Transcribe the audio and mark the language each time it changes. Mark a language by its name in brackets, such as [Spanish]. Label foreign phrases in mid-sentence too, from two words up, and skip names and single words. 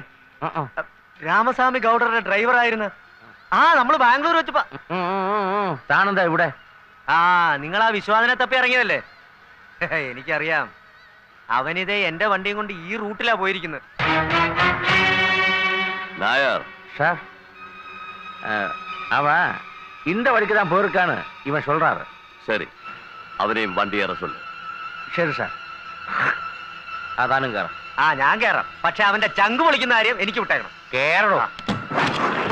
[Malayalam] രാമസ്വാമി ഗൗഡറുടെ ഡ്രൈവർ ആയിരുന്നു. ആ, നമ്മള് ബാംഗ്ലൂർ വെച്ചപ്പോ. താനെന്താ ഇവിടെ? ആ, നിങ്ങൾ ആ വിശ്വാസനെ തപ്പി ഇറങ്ങിയതല്ലേ? എനിക്കറിയാം. അവനിതേ എന്റെ വണ്ടിയും കൊണ്ട് ഈ റൂട്ടിലാ പോയിരിക്കുന്നത്. നായർ [Tamil] சார், அவன் இந்த வழிக்கு தான் போயிருக்கான்னு இவன் சொல்றாரு. சரி, அவனையும் வண்டி ஏற சொல்லு. சரி சார். [Malayalam] അതാനും കയറാം. ആ, ഞാൻ കയറാം. പക്ഷെ അവന്റെ ചങ്ക് പൊളിക്കുന്ന കാര്യം എനിക്ക് വിട്ടേക്കണം. കേറണോ?